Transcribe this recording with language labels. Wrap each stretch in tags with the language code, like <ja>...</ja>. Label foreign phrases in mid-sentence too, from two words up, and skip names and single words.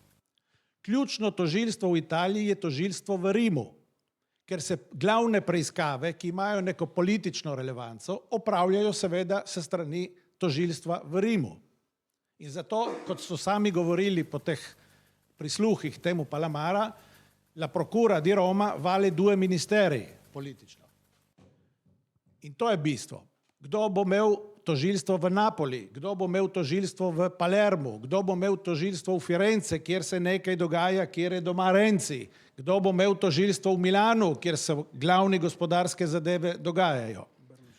<sl>Ključno tožilstvo v Italiji je tožilstvo v Rimu, ker se glavne preiskave, ki imajo neko politično relevanco, opravljajo seveda se strani tožilstva v Rimu. In zato, kot so sami govorili po teh prisluhih temu Palamara,</sl> <it>la procura di Roma vale due ministeri politično.</it> <sl>In to je bistvo. Kdo bo imel tožilstvo v Napoli, kdo bo imel tožilstvo v Palermu, kdo bo imel tožilstvo v Firence, kjer se nekaj dogaja, kjer je doma Renzi, kdo bo imel tožilstvo v Milanu, kjer se glavne gospodarske zadeve dogajajo.</sl>